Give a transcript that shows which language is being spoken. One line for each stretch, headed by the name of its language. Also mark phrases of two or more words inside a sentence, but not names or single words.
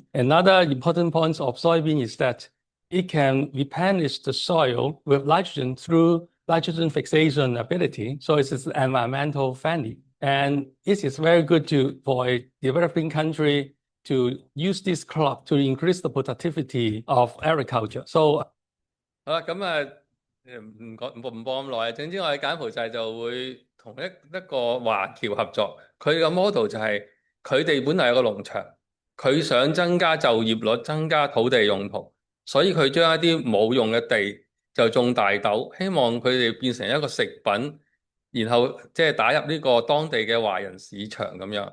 English: Another important point of soybean is that it can replenish the soil with nitrogen through nitrogen fixation ability. So it is environmental friendly. And it is very good for a developing country to use this crop to increase the productivity of agriculture. So
Cantonese: 好啦，咁啊唔播咁耐。總之我喺柬埔寨就會同一個華僑合作，佢個 model 就係佢哋本來有個農場，佢想增加就業率、增加土地用途，所以佢將一啲冇用嘅地就種大豆，希望佢哋變成一個食品，然後即係打入呢個當地嘅華人市場咁樣。